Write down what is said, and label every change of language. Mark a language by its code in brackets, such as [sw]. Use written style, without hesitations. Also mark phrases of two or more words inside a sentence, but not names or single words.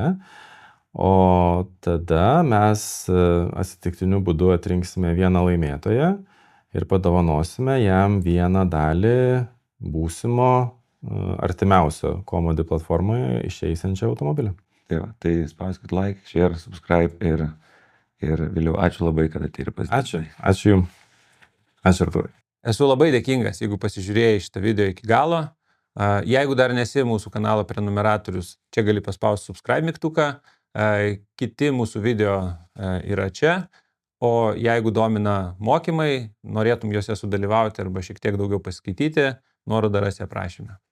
[lt] O tada mes atsitiktiniu būdu atrinksime vieną laimėtoją ir padovanosime jam vieną dalį būsimo artimiausio Komody platformoje išeisiančio automobilio. Tai spauskit [en] like, share, subscribe [lt] ir vėliau ačiū labai, kad atėjai ir pasidalinai. Ačiū jums. Ačiū Artūrai. Esu labai dėkingas, jeigu pasižiūrėjai šitą video iki galo. Jeigu dar nesi mūsų kanalo prenumeratorius, čia gali paspausti subscribe mygtuką. Kiti mūsų video yra čia, o jeigu domina mokymai, norėtum juose sudalyvauti arba šiek tiek daugiau paskaityti, nuorodą rasi aprašyme.